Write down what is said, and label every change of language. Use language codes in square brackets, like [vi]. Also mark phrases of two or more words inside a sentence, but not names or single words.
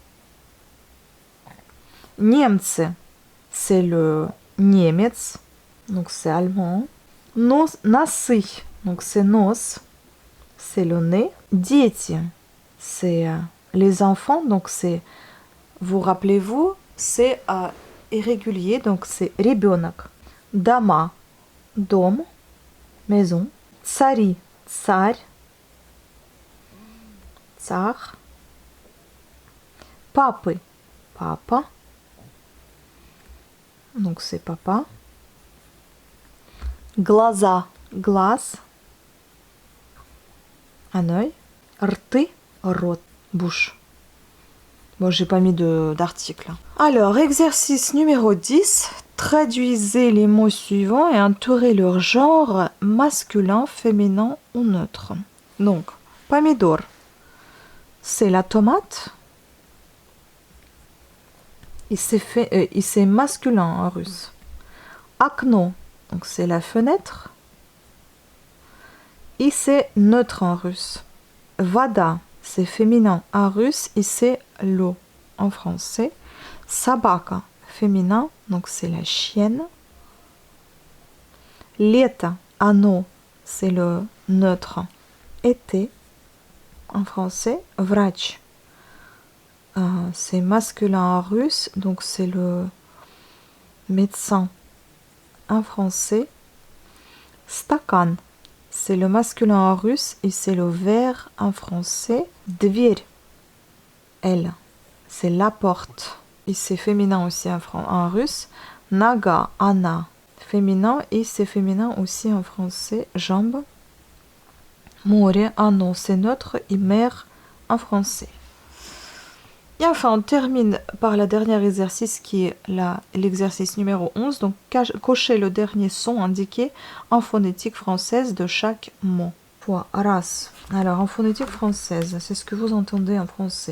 [fr] Немцы, c'est le немец. Donc c'est allemand. Носы, donc c'est nose, c'est le nez. Дети, c'est les enfants, donc c'est, vous rappelez-vous, c'est irrégulier, donc c'est ребенок. [ru] Дома, дом, maison. Цари, царь, цар. Папы, папа, [fr] donc c'est papa. [ru] Глаза, глаз, [fr] un œil. [ru] Рты, рот, [fr] bouche. Bon, j'ai pas mis d'article. Alors, exercice numéro 10. Traduisez les mots suivants et entourez leur genre masculin, féminin ou neutre. Donc, помидор, c'est la tomate. Et c'est masculin en russe. Окно, donc c'est la fenêtre. Et c'est neutre en russe. Вода, c'est féminin en russe et c'est l'eau en français. Собака, féminin, donc c'est la chienne. [ru] Лето, оно, [fr] c'est le neutre. Été, en français. Врач, c'est masculin en russe, donc c'est le médecin en français. Стакан, c'est le masculin en russe et c'est le verre en français. Дверь, elle, c'est la porte et c'est féminin aussi en russe. [ru] Нога, она, [fr] féminin et c'est féminin aussi en français. Jambe. [ru] Море, оно, [fr] c'est neutre et mer en français. Et enfin, on termine par le dernier exercice qui est l'exercice numéro 11. Donc, cochez le dernier son indiqué en phonétique française de chaque mot. [ru] Раз. [fr] Alors, en phonétique française, c'est ce que vous entendez en français.